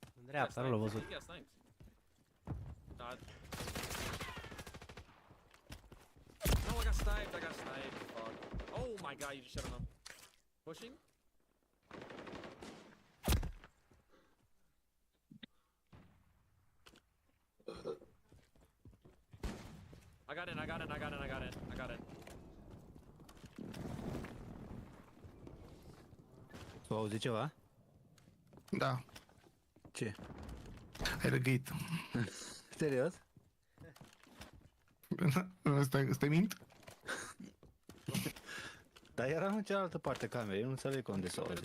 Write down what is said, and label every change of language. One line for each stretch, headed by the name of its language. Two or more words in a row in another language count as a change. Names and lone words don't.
Romanian: Dreapta, nu l-a văzut.
English: No, I got sniped. Fuck. Oh my god, you just shut him up. Pushing? I got in.
Romanian: Tu auzi ceva? Da. Ce? Ai răgăit. Serios? Stai mint? Dar eram în cealaltă parte camerei, eu nu înțeleg unde s-a auzit.